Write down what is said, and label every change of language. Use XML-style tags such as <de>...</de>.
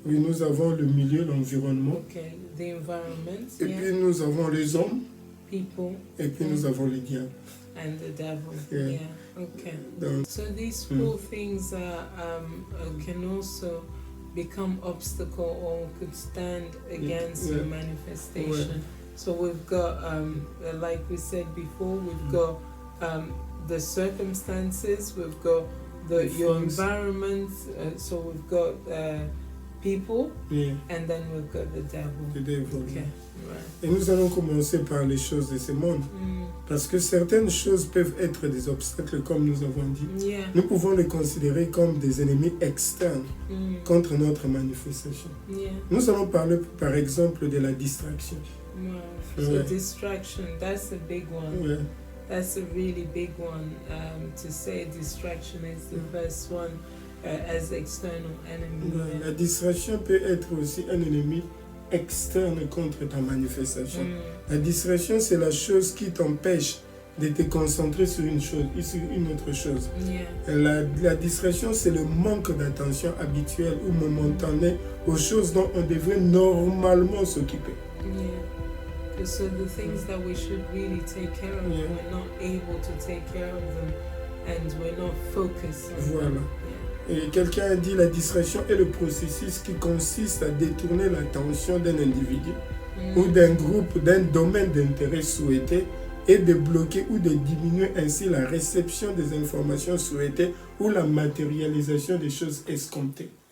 <fr>Oui, nous avons le milieu, l'environnement.</fr> <en>Okay, the environment.</en> <fr>Et puis nous avons les hommes.</fr> <en>People.</en> <fr>Et puis nous avons les diables.</fr> <en>And the devil. Yeah. Okay.</en> <fr>Donc,</fr> <en>so these 4 things can also become obstacle or could stand against your manifestation. So we've got, like we said before, we've got the circumstances, we've got your environment, so we've got people, and then we've got the devil. Okay.</en> <fr>Et nous allons commencer par les choses de ce monde. Parce que certaines choses peuvent être des obstacles, comme nous avons dit. Nous pouvons les considérer comme des ennemis externes contre notre manifestation. Nous allons parler, par exemple, de la distraction.</fr> <en>So distraction, that's a big one. That's a really big one. To say distraction is the first one as external enemy.</en> <fr>La distraction peut être aussi un ennemi externe contre ta manifestation. La distraction, c'est la chose qui t'empêche de te concentrer sur une chose, sur une autre chose. La distraction, c'est le manque d'attention habituelle ou momentanée aux choses dont on devrait normalement s'occuper.</fr> <en>So the things that we should really take care of, we're not able to take care of them, and we're not focused on them.</en> <fr>Et quelqu'un a dit la distraction est le processus qui consiste à détourner l'attention d'un individu ou d'un groupe d'un domaine d'intérêt souhaité et de bloquer ou de diminuer ainsi la réception des informations souhaitées ou la matérialisation des choses escomptées.</fr>